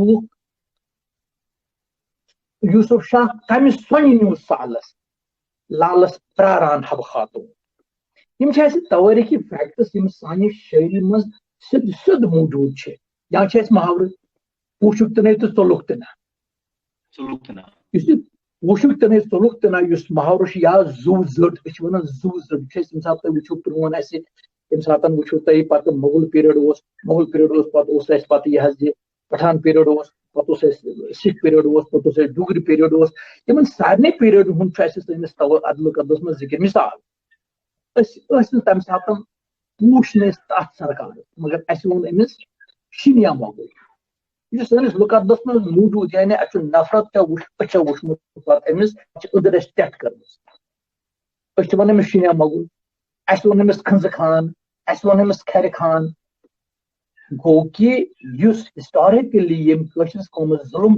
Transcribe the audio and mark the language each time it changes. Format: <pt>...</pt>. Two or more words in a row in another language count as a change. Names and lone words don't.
<ks>کمہ سونہ نیو سالس لالس پراران حبہ خاتون یم تواریخی فیکٹس یم سانہ شاعری مز سیود موجود یا محاورہ پوشک تنہ تو ژولُکھ تنہ پوشک تنہ ژولُکھ تنہ اس محاورہ یا زو زٹ ونان زو زٹ یم سات تھی وچھو پرون یم سات وچھو تھی پتہ مغل پیریڈ پتہ یہ پٹھان پیریڈ پتہٕ اوس اَسہِ سِکھ پیریڈ اوس پتہٕ اوس اَسہِ ڈوگری پیریڈ اوس یِمن سارنٕے پیریڈن ہُنٛد چھُ اَسہِ سٲنِس عدل قدس منٛز ذِکر مِثال أسۍ ٲسۍ نہٕ تَمہِ ساتہٕ پوٗچھ نہٕ أسۍ تَتھ سرکارس مگر اَسہِ ووٚن أمِس شِنیا مۄغل یہِ چھُ سٲنِس لُقدس منٛز موٗجوٗد یعنی اَسہِ چھُ نفرت أچھو وٕچھمُت پتہٕ أمِس چھِ أدٕر اَسہِ ٹٮ۪ٹھ کٔرمٕژ أسۍ چھِ وَنان أمِس شِنیا مۄغل اَسہِ ووٚن أمِس کھنٛزٕ خان اَسہِ ووٚن أمِس کھرِ خان گوٚو کہِ یُس ہسٹارِکلی ییٚمۍ کٲشرِس قومس ظُلم</ks>